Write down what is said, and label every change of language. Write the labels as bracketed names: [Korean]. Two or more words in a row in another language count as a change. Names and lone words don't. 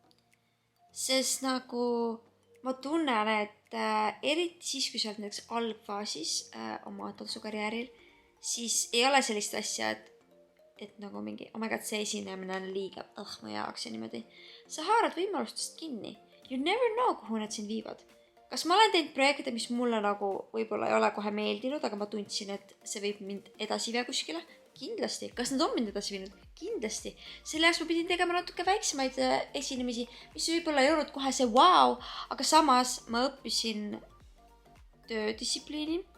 [Estonian] Sest nagu ma tunnen, et eriti siis, kui sa oled näiteks algfaasis oma tantsukarjääril, siis ei ole sellist asja, et nagu mingi, [English] oh my god, [Estonian] see esinemine on liiga mu jaoks ja niimoodi. Sa haarad võimalustest kinni. [English] You never know, [Estonian] kuhu nad sind viivad. Kas ma olen teinud projekte, mis mulle nagu võib-olla ei ole kohe meeldinud, aga ma tundsin, et see võib mind edasi viia kuskile? Kindlasti. Kas nad on mind edasi viinud? Kindlasti. Selle jaoks ma pidin tegema natuke väiksemaid esinemisi, mis võib-olla ei olnud kohe see wow, aga samas ma õppisin töödistsipliini.